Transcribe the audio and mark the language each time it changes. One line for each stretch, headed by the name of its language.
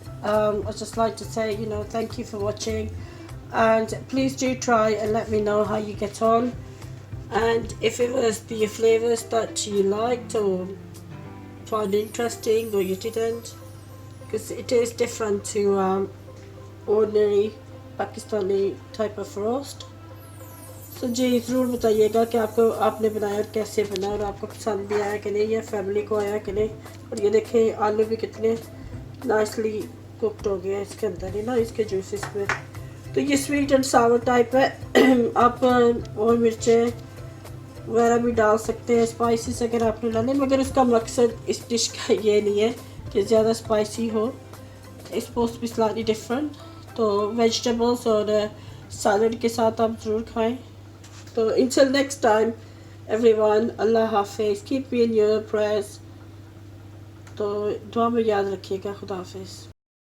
English: I'd just like to say, thank you for watching, and please do try and let me know how you get on, and if it was the flavors that you liked or found interesting or you didn't, because it is different to ordinary Pakistani type of roast.
Hindi: तो जी ज़रूर बताइएगा कि आपने बनाया और कैसे बना, और आपको पसंद भी आया कि नहीं, या फैमिली को आया कि नहीं। और ये देखें आलू भी कितने नाइसली कुकड हो गए हैं इसके अंदर ही ना, इसके जूसेस में। तो ये स्वीट एंड सावर टाइप है। आप और मिर्चें वगैरह भी डाल सकते हैं, स्पाइसेस अगर आपने डालने, मगर उसका मकसद इस डिश का ये नहीं है कि ज़्यादा स्पाइसी हो।
English: It's supposed to be slightly different.
Hindi: तो वेजिटेबल्स और सैलड के साथ आप ज़रूर खाएं।
English: So until next time, everyone, Allah Hafiz. Keep me in your prayers.
Hindi: तो दुआ में याद रखिएगा। खुदा हाफिज़।